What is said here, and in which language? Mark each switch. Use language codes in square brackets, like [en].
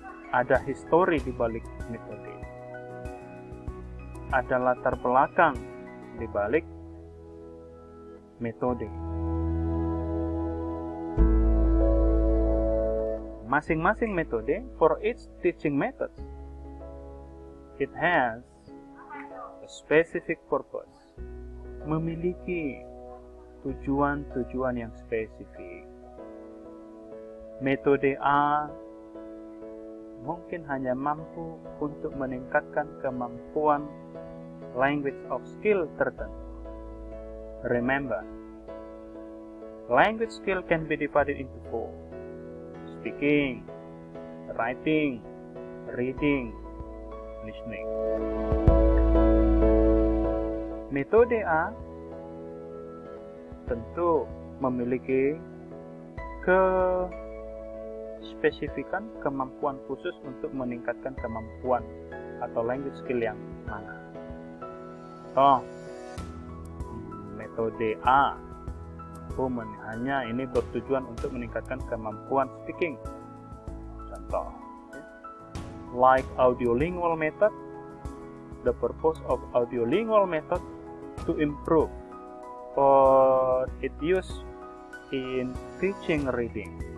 [id] Ada histori di balik metode. Ada latar belakang di balik metode. Masing-masing metode, [en] for each teaching method, it has a specific purpose. [id] Memiliki tujuan-tujuan yang spesifik. Metode A mungkin hanya mampu untuk meningkatkan kemampuan [en] language of skill [id] tertentu. [en] Remember, language skill can be divided into 4. Speaking, writing, reading, listening. [id] Metode A tentu memiliki spesifikan kemampuan khusus untuk meningkatkan kemampuan atau language skill yang mana. Metode A hanya ini bertujuan untuk meningkatkan kemampuan speaking. Contoh, [en] like audiolingual method, the purpose of audiolingual method to improve or it used in teaching reading.